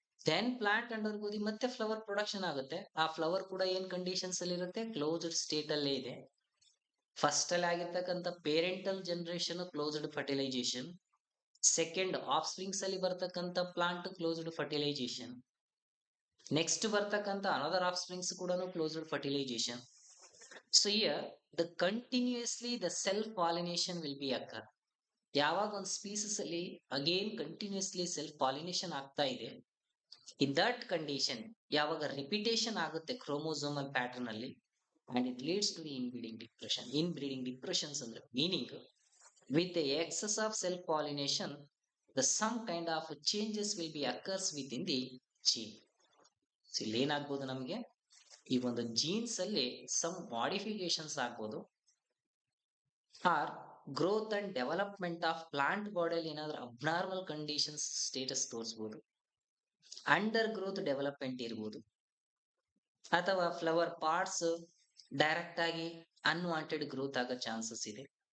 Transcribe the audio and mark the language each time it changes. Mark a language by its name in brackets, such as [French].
[Kannada] Then plant under ಮತ್ತೆ flower production ಆಗುತ್ತೆ. ಆ ಫ್ಲವರ್ ಕೂಡ ಏನ್ ಕಂಡೀಷನ್ಸ್ ಅಲ್ಲಿ ಇರುತ್ತೆ, ಕ್ಲೋಸ್ಡ್ ಸ್ಟೇಟ್ ಅಲ್ಲೇ ಇದೆ. ಫಸ್ಟ್ ಅಲ್ಲಿ ಆಗಿರ್ತಕ್ಕಂಥ parental generation closed fertilisation, second half springs ಅಲ್ಲಿ ಬರ್ತಕ್ಕಂಥ ಪ್ಲಾಂಟ್ ಕ್ಲೋಸ್ಡ್ ಫರ್ಟಿಲೈಸೇಷನ್, ನೆಕ್ಸ್ಟ್ ಬರ್ತಕ್ಕಂಥ ಅನದರ್ ಆಫ್ ಸ್ಪ್ರಿಂಗ್ಸ್ ಕೂಡ closed fertilisation. [English] So here the continuously the self pollination will be occur. [Kannada] ಯಾವಾಗ ಒಂದು ಸ್ಪೀಸಸ್ ಅಲ್ಲಿ ಅಗೇನ್ ಕಂಟಿನ್ಯೂಸ್ಲಿ ಸೆಲ್ಫ್ ಪಾಲಿನೇಷನ್ ಆಗ್ತಾ ಇದೆ, in that condition ಯಾವಾಗ ರಿಪಿಟೇಷನ್ ಆಗುತ್ತೆ ಕ್ರೋಮೋಸೋಮಲ್ ಪ್ಯಾಟರ್ನ್ ಅಲ್ಲಿ, [English] And it leads to the inbreeding depression. [Kannada] Inbreeding depressions ಅಂದ್ರೆ meaning [English] with the excess of self pollination, the some kind of changes will be occurs within the gene. [Kannada] So ಇಲ್ಲಿ ಏನಾಗ್ಬೋದು ನಮಗೆ, ಈ ಒಂದು jeans ಅಲ್ಲಿ some modifications ಆಗ್ಬೋದು, R growth and development of plant ಬಾಡಿಯಲ್ಲಿ ಏನಾದ್ರೂ ಅಬ್ನಾರ್ಮಲ್ ಕಂಡೀಷನ್ಸ್ ಸ್ಟೇಟಸ್ ತೋರಿಸಬಹುದು, ಅಂಡರ್ ಗ್ರೋತ್ ಡೆವಲಪ್ಮೆಂಟ್ ಇರ್ಬೋದು, ಅಥವಾ ಫ್ಲವರ್ ಪಾರ್ಟ್ಸ್ ಡೈರೆಕ್ಟ್ ಆಗಿ ಅನ್ವಾಂಟೆಡ್ ಗ್ರೋತ್ ಆಗೋ ಚಾನ್ಸಸ್ ಇದೆ.